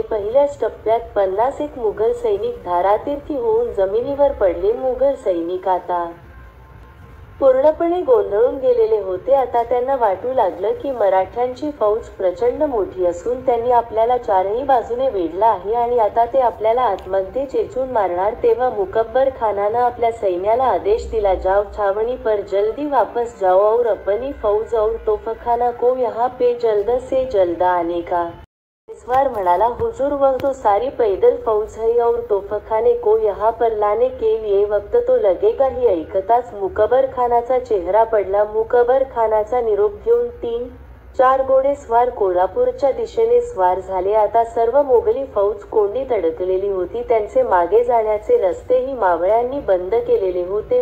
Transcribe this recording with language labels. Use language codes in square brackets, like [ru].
[mr] पहिल्याच टप्प्यात 51 मुघल सैनिक धारातीर्थी होऊन जमिनीवर पडले. मुघल सैनिक आता पूर्णपणे गोंधळून गेलेले होते. आता त्यांना वाटू लागलं की मराठ्यांची फौज प्रचंड मोठी असून त्यांनी आपल्याला चारही बाजूने वेढलं आहे आणि आता ते आपल्याला आतमध्ये चेचून मारणार. तेव्हा मुकब्बर खानानं आपल्या सैन्याला आदेश दिला, [hi] जाओ छावणी पर जल्दी वापस जाओ और अपनी फौज और तोफखाना को यहाँ पे जल्द से जल्द आने का. [mr] घोडेस्वार म्हणाला, [hi] हुजूर वह तो सारी पैदल फौज है और तोफखाने को यहाँ पर लाने के लिए वक्त तो लगेगा. [mr] ही ऐकताच मुकबर खानाचा चेहरा पडला. मुकबर खानाचा निरोप घेऊन 3 4 घोडेस्वार कोल्हापूरच्या दिशेने स्वार झाले. आता सर्व मोगली फौज कोंडीत अडकलेली होती. त्यांचे मागे जाण्याचे रस्तेही मावळ्यांनी बंद केलेले होते.